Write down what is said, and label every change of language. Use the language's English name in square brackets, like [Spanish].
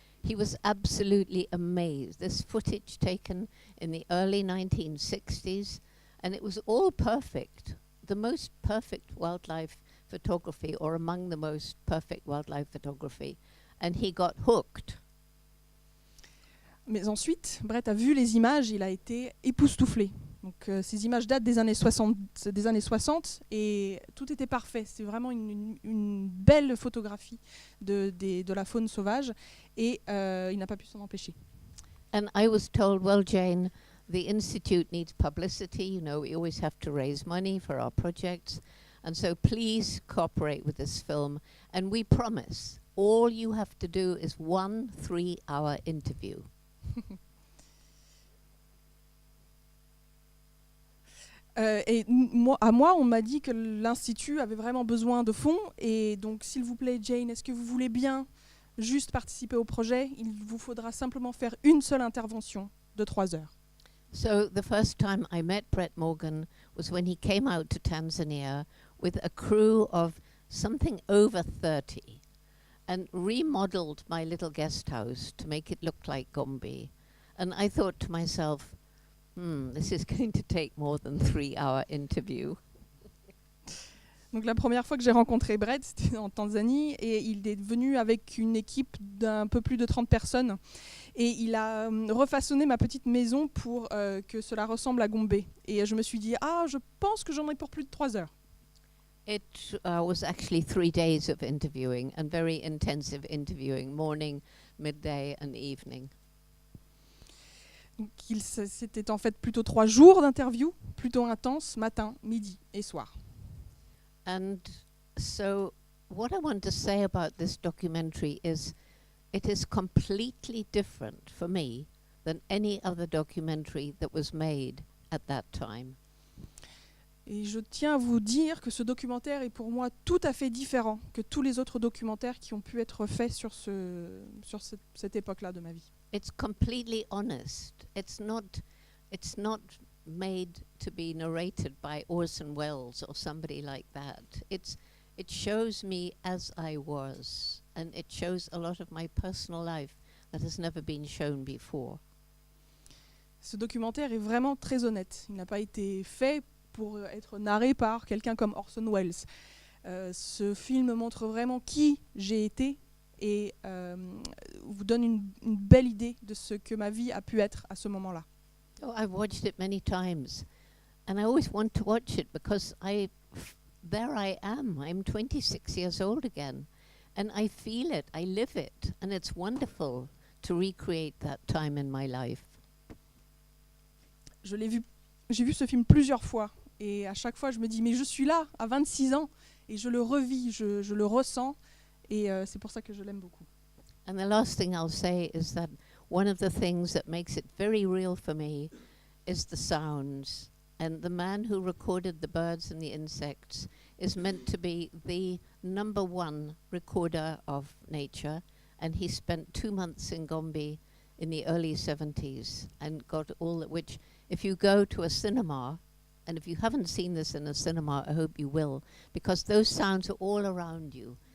[English] he was absolutely amazed. This footage taken in the early 1960s, and it was all perfect. The most perfect wildlife photography, or among the most perfect wildlife photography. And he got hooked. [French] Mais ensuite, Brett a vu les images, il a été époustouflé. Donc, ces images datent des années 60 et tout était parfait. C'est vraiment une belle photographie de la faune sauvage et il n'a pas pu s'en empêcher. [English] And I was told, well, Jane, the Institute needs publicity. You know, we always have to raise money for our projects. And so please cooperate with this film. And we promise, all you have to do is 1 3-hour interview. [French] À moi, on m'a dit que l'Institut avait vraiment besoin de fonds. Et donc, s'il vous plaît, Jane, est-ce que vous voulez bien juste participer au projet? Il vous faudra simplement faire une seule intervention de 3 heures. [English] So the first time I met Brett Morgan was when he came out to Tanzania with a crew of something over 30 and remodeled my little guest house to make it look like Gombe. And I thought to myself, this is going to take more than 3-hour interview. [French] Donc la première fois que j'ai rencontré Brett, c'était en Tanzanie et il est venu avec une équipe d'un peu plus de 30 personnes et il a refaçonné ma petite maison pour que cela ressemble à Gombe. Et je me suis dit, je pense que j'en ai pour plus de 3 heures. [English] It was actually 3 days of interviewing and very intensive interviewing, morning, midday and evening. [French] Donc c'était en fait plutôt 3 jours d'interview, plutôt intense, matin, midi et soir. [English] And so what I want to say about this documentary is it is completely different for me than any other documentary that was made at that time. [French] Et je tiens à vous dire que ce documentaire est pour moi tout à fait différent que tous les autres documentaires qui ont pu être faits sur cette époque-là de ma vie. [English] It's completely honest. It's not made to be narrated by Orson Welles or somebody like that. It shows me as I was, and it shows a lot of my personal life that has never been shown before. [French] Ce documentaire est vraiment très honnête. Il n'a pas été fait pour être narré par quelqu'un comme Orson Welles. Ce film montre vraiment qui j'ai été et vous donne une belle idée de ce que ma vie a pu être à ce moment-là. [English] Oh, I've watched it many times, and I always want to watch it because there I am. I'm 26 years old again, and I feel it, I live it, and it's wonderful to recreate that time in my life. [French] J'ai vu ce film plusieurs fois, et à chaque fois je me dis, mais je suis là, à 26 ans, et je le revis, je le ressens, et c'est pour ça que je l'aime beaucoup. [English] And the last thing I'll say is that one of the things that makes it very real for me is the sounds. And the man who recorded the birds and the insects is meant to be the #1 recorder of nature. And he spent 2 months in Gombe in the early 70s and got all that, which if you go to a cinema, and if you haven't seen this in a cinema, I hope you will, because those sounds are all around you.